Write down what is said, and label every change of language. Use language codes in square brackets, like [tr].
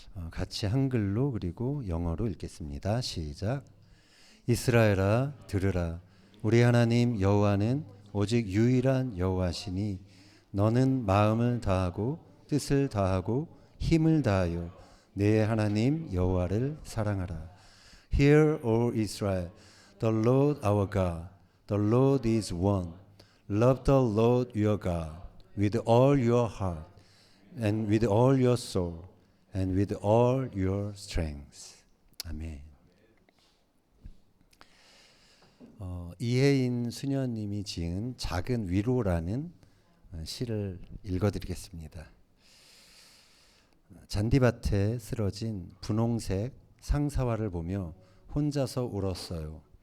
[ko] 같이 한글로 그리고 영어로 읽겠습니다. 시작. 이스라엘아 들으라. 우리 하나님 여호와는 오직 유일한 여호와시니 너는 마음을 다하고 뜻을 다하고 힘을 다하여 내 하나님 여호와를 사랑하라. [en] Hear, O Israel, the Lord our God, the Lord is one. Love the Lord your God with all your heart and with all your soul and with all your strength. [ko] 아멘. 이혜인 수녀님이 지은 작은 위로라는 시를 읽어드리겠습니다. 잔디밭에 쓰러진 분홍색 상사화를 보며 혼자서 울었어요.